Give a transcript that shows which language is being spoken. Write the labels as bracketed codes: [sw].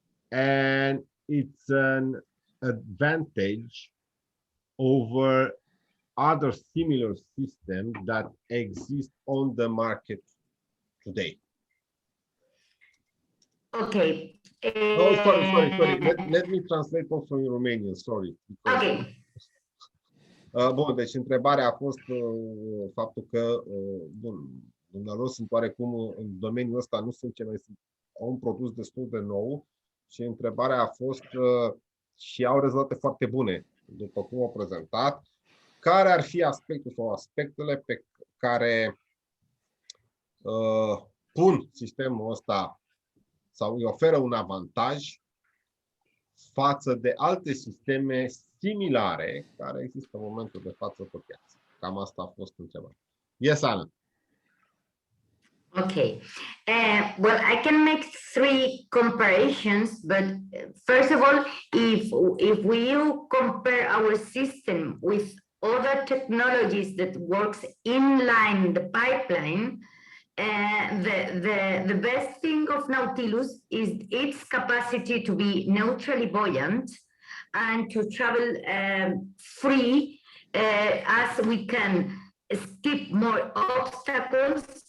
[en] and it's an advantage over other similar systems that exist on the market today? Okay. Oh, sorry. Let me translate also in Romanian, sorry. Okay. [ro] Bun, deci întrebarea a fost faptul că, bun, dumnealor sunt oarecum în domeniul ăsta, nu sunt cei mai, au un produs destul de nou și întrebarea a fost și au rezultate foarte bune, după cum au prezentat, care ar fi aspectul sau aspectele pe care pun sistemul ăsta sau îi oferă un avantaj față de alte sisteme similare care există în momentul de față pe piață. Cam asta a fost întrebarea. [en] Yes, Anna. Okay. Well, I can make three comparisons, but first of all, if we compare our system with other technologies that works inline the pipeline, the best thing of Nautilus is its capacity to be neutrally buoyant and to travel free, as we can skip more obstacles